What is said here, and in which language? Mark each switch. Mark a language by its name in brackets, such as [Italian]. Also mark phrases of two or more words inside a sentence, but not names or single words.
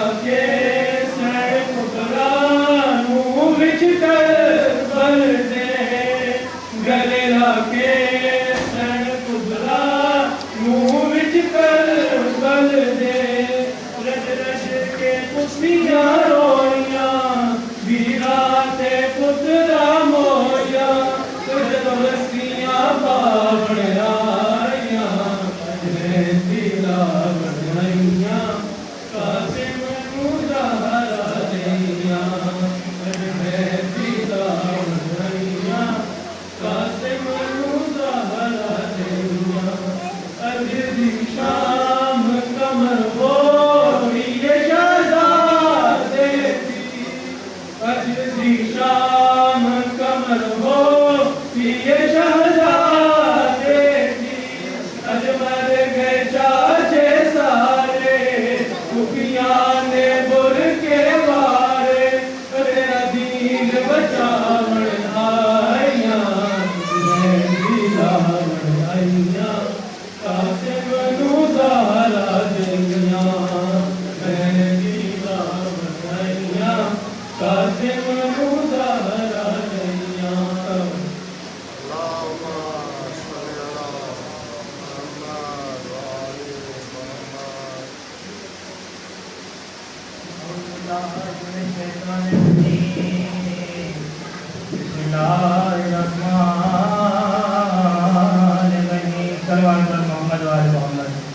[Punjabi] کے سڑ پترا نو وچ کربل دے گلے لا کے سڑ پترا نو وچ کربل دے رج رج کے پتیاں روئیاں ویرا تے پترا مویا جدوں رسیاں پاون آئیاں اج مہندی لاون آئیاں قاسم نو زہرا جائیاں اج مہندی لاون آئیاں قاسم نو زہرا جائیاں اج دی شام قمر ہوئی شہزادے دی اج دی شام قمر ہوئی شہزادے دی اج مر گئے چاچے سارے کھوپیاں نے بر کے مارے تیرا دین بچاون آئیاں مہندی لاون آئیاں قاسم نو زہرا جائیاں مہندی لاون آئیاں قاسم نو زہرا جائیاں [Arabic] بسم اللہ الرحمن الرحیم صلوات پر محمد و آل محمد